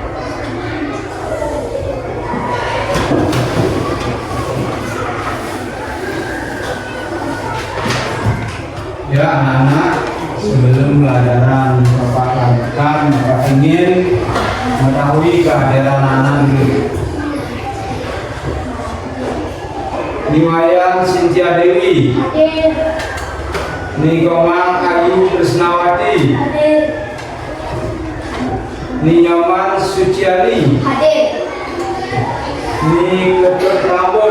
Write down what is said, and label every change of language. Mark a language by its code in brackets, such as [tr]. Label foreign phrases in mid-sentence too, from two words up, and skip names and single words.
[id] Ya anak-anak, sebelum pelajaran Bapak lanjutkan, Bapak ingin mengetahui kehadiran anak dulu. Niwayan Cynthia Dewi, Hadir. Nikomang Ayu Krisnawati, Hadir. Ninyoman Suciali, Hadir. Ni Ketut Labun,